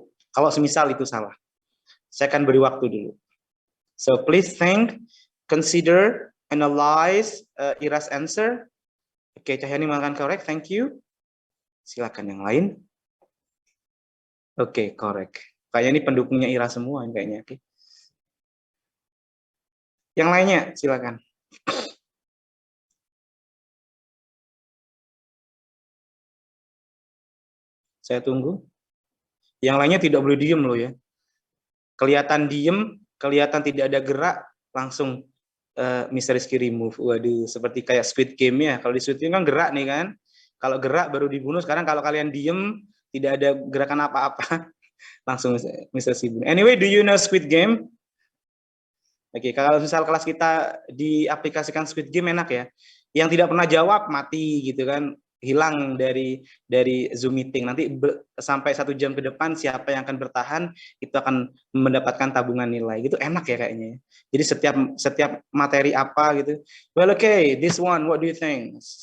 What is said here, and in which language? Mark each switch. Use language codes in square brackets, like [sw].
[id] Kalau semisal itu salah, saya akan beri waktu dulu. [en] So please think, consider, analyze Ira's answer. [id] Oke, Cahyani mengatakan correct, [en] thank you. [id] Silakan yang lain. Oke, correct. Kayaknya ini pendukungnya Ira semua kayaknya. Oke. Yang lainnya, silakan. Saya tunggu. Yang lainnya tidak boleh diem loh ya. Kelihatan diem, kelihatan tidak ada gerak, langsung Mr. Rizky remove. Waduh, seperti kayak Squid Game ya. Kalau di Squid Game kan gerak nih kan. Kalau gerak baru dibunuh. Sekarang kalau kalian diem, tidak ada gerakan apa-apa, langsung Mr. Rizky bunuh. [en] Anyway, do you know Squid Game? [id] Oke, kalau misal kelas kita diaplikasikan Squid Game enak ya. Yang tidak pernah jawab mati gitu kan, hilang dari Zoom meeting. Nanti sampai 1 jam ke depan siapa yang akan bertahan itu akan mendapatkan tabungan nilai. Gitu enak ya kayaknya. Jadi setiap materi apa gitu. [en] Well, okay, this one, what do you think?